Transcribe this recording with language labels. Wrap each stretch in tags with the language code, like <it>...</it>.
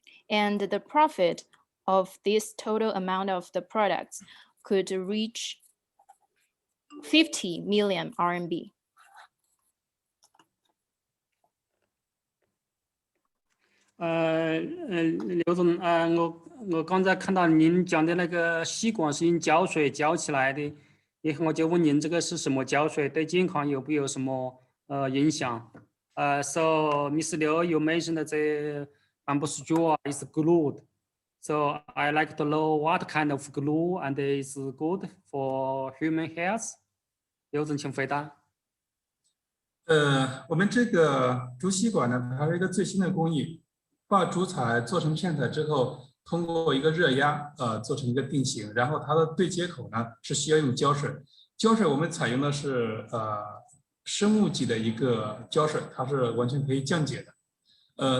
<en>And the profit of this total amount of the products could reach 50 million RMB.</en> <zh>刘总，我刚才看到您讲的那个吸管是用胶水浇起来的，我就问您这个是什么胶水，对健康有没有什么影响？</zh> <en>So Mr. Liu, you mentioned that the bamboo straw is glued. So I like to know what kind of glue and is good for human health.</en> <zh>刘总，请回答。我们这个竹吸管呢，它是一个最新的工艺，把竹材做成片材之后，通过一个热压做成一个定型，然后它的对接口呢是需要用胶水。胶水我们采用的是生物级的一个胶水，它是完全可以降解的。</zh>